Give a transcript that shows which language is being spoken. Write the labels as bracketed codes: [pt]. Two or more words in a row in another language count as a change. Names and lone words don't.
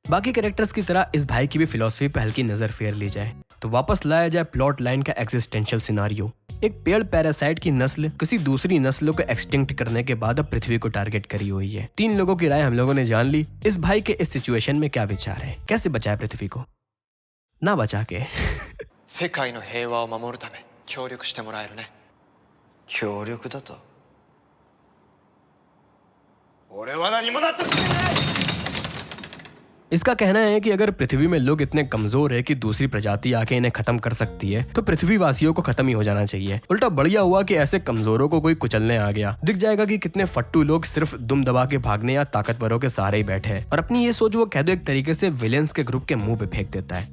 [hi] बाकी कैरेक्टर्स की तरह इस भाई की भी फिलॉसफी पे हल्की नजर फेर ली जाए तो वापस लाया जाए [en] plot line [hi] का [en] existential scenario. [hi] एक पेड़ पैरासाइट की नस्ल किसी दूसरी नस्लों को एक्सटिंक्ट करने के बाद अब पृथ्वी को टारगेट करी हुई है। 3 लोगों की राय हम लोगों ने जान ली। इस भाई के इस सिचुएशन में क्या विचार है, कैसे बचाए पृथ्वी को, ना बचा के [ja] 世界の平和を守るため協力してもらえるね。協力だと。俺は何もなってない。 [hi] इसका कहना है कि अगर पृथ्वी में लोग इतने कमजोर है कि दूसरी प्रजाति आके इन्हें खत्म कर सकती है तो पृथ्वीवासियों को खत्म ही हो जाना चाहिए। उल्टा बढ़िया हुआ कि ऐसे कमजोरों को कोई कुचलने आ गया। दिख जाएगा कि कितने फट्टू लोग सिर्फ दुम दबा के भागने या ताकतवरों के सहारे ही बैठे हैं और अपनी ये सोच वो कह दो एक तरीके से विलेंस के ग्रुप के मुंह पे फेंक देता है।